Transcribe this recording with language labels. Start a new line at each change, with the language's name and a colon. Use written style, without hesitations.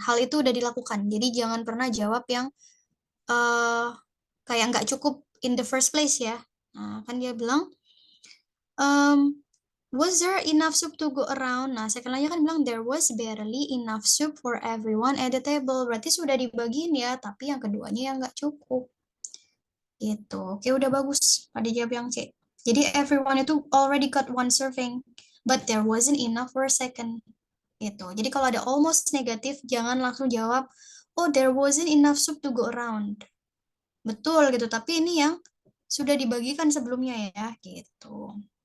Indonesian: Hal itu udah dilakukan, jadi jangan pernah jawab yang kayak nggak cukup
English: in the first place
Indonesian: ya. Nah, kan dia bilang,
English: was there enough soup to go around? Nah, second line-nya
Indonesian: kan bilang,
English: there was barely enough soup for everyone at the table.
Indonesian: Berarti sudah dibagiin ya, tapi yang keduanya yang nggak cukup. Gitu. Oke, udah bagus. Pada jawab yang C.
English: Jadi everyone itu already got one serving, but there wasn't enough for a second. Gitu.
Indonesian: Jadi kalau ada almost negatif, jangan langsung jawab, oh
English: there wasn't enough soup to go around.
Indonesian: Betul gitu, tapi ini yang sudah dibagikan sebelumnya ya, gitu.